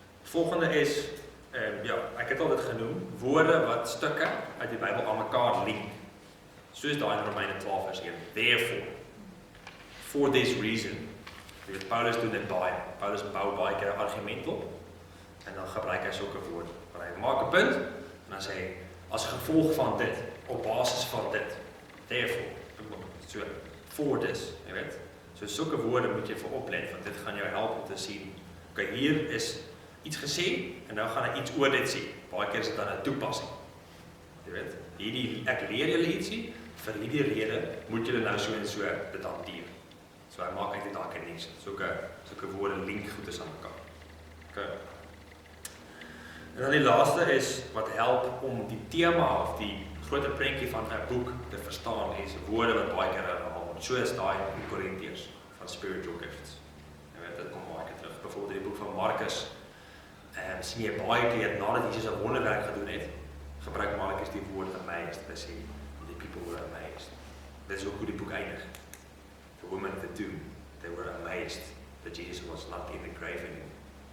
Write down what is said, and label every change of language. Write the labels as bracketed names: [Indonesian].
[Afrikaans] Volgende is, ek het al dit genoem, woorde wat stukke uit die Bybel aan mekaar link. Soos daai in Romeine 12 vers 1. [English] Therefore, for this reason. [Afrikaans] Jy weet, Paulus doen dit baie. Paulus bou baie keer 'n argument op en dan gebruik hy sulke woorde. Maar hy maak 'n punt en dan sê hy, as gevolg van dit, op basis van dit. [English] Therefore, so, for this, [Afrikaans] jy weet. So sulke woorde moet jy vir oplet, want dit gaan jou help om te sien, okay, hier is iets gesê en nou gaan hy iets oor dit sê. Baie keer is dit dan 'n toepassing. Jy weet, ek leer julle ietsie, vir hierdie rede moet julle nou so en so dit hanteer. So hy maak eintlik daai connection. Sulke woorde link goed is aan mekaar. Okay. En dan die laaste is wat help om die tema of die groter prentjie van 'n boek te verstaan is woorde wat baie keer herhaal word. Soos daai in Korintiërs van spiritual gifts. Jy weet, dit kom baie keer terug. Byvoorbeeld in die boek van Markus sien jy baie keer nadat Jesus 'n wonderwerk gedoen het, gebruik Markus die woord amazed. Hy sê [English] the people were amazed. [Afrikaans] Dit is ook hoe die boek eindig. [English] The women at the tomb, they were amazed that Jesus was not in the grave anymore.